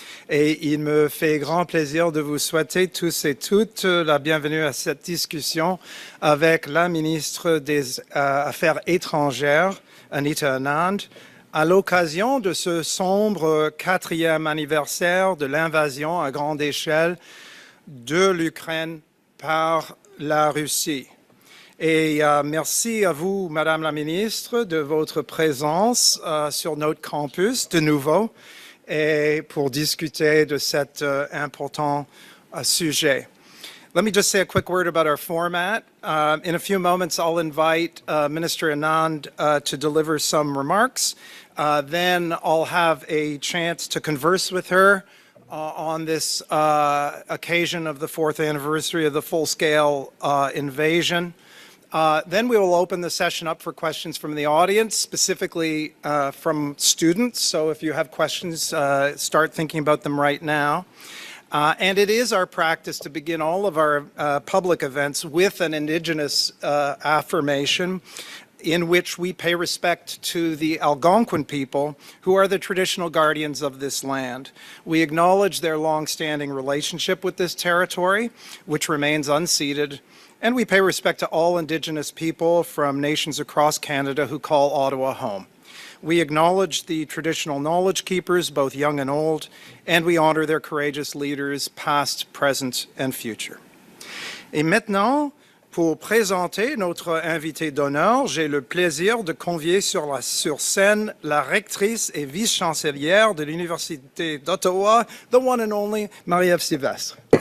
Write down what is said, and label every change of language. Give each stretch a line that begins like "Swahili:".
French: Et il me fait grand plaisir de vous souhaiter tous et toutes la bienvenue à cette discussion avec la ministre des Affaires étrangères, Anita Anand, à l'occasion de ce sombre 4e anniversaire de l'invasion à grande échelle de l'Ukraine par la Russie. Et merci à vous, Madame la Ministre, de votre présence sur notre campus de nouveau et pour discuter de cet important sujet.
English: Let me just say a quick word about our format. In a few moments, I'll invite Minister Anand to deliver some remarks. Then I'll have a chance to converse with her on this occasion of the 4th anniversary of the full-scale invasion. Then we will open the session up for questions from the audience, specifically from students. So if you have questions, start thinking about them right now. And it is our practice to begin all of our public events with an Indigenous affirmation in which we pay respect to the Algonquin people, who are the traditional guardians of this land. We acknowledge their long-standing relationship with this territory, which remains unceded, and we pay respect to all Indigenous people from nations across Canada who call Ottawa home. We acknowledge the traditional knowledge keepers, both young and old, and we honor their courageous leaders, past, present, and future.
French: Et maintenant, pour présenter notre invité d'honneur, j'ai le plaisir de convier sur scène la rectrice et vice-chancelière de l'Université d'Ottawa,
English: the one and only
French: Marie-Eve Sylvestre.